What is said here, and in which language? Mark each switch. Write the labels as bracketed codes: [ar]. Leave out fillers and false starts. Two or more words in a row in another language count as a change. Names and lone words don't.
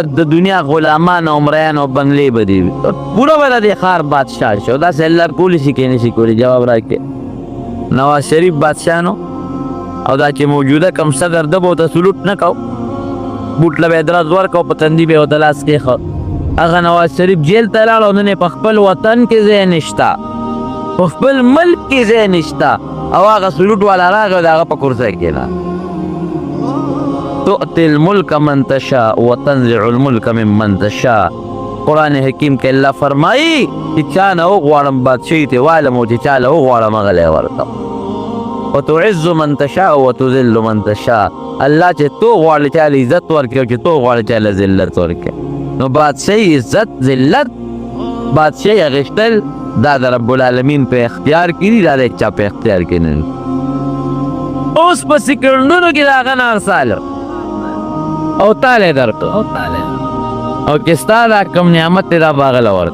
[ps] د دنیا غلامان او مریان او بنګلې به دي پوره به د دې ښار بادشاه شي او داسې الله کولی شي که نه شي کولی جواب راکړي نواز شریف بادشاه نو او دا چې موجوده کم صدر ده به ورته سلوټ نه کو بوټ له به یې درز ورکړو په تندي به یې ورته لاس کېښه هغه نواز شریف جیل ته لاړ او نن یې په خپل وطن کې ځای نشته په خپل ملک کې ځای نشته او هغه سلوټ والا راغی او د هغه په کرسۍ کېناست [ar] تؤتی الملک من تشاء وتنزع الملک ممن تشاء [ps] قرآن حکیم کې الله فرمایي چې چا نه وغواړم بادشاهي ترې والم او چې چا له وغواړم هغه له یې ورکړم [ar] وتعز من تشاء وتذل من تشاء [ps] الله چې تو غواړې چا له عزت ورکړي او چې تو غواړې چا له ذلت ورکړي نو بادشاهي عزت ذلت بادشاهي اخیستل دا د [ar] رب العالمین [ps] په اختیار کې دي دا د چا په اختیار کې نه اوس په سکندونو کې د هغه نه ارساله او تاله درکړه او چې ستا دا کوم نعمت دی دا به هغه له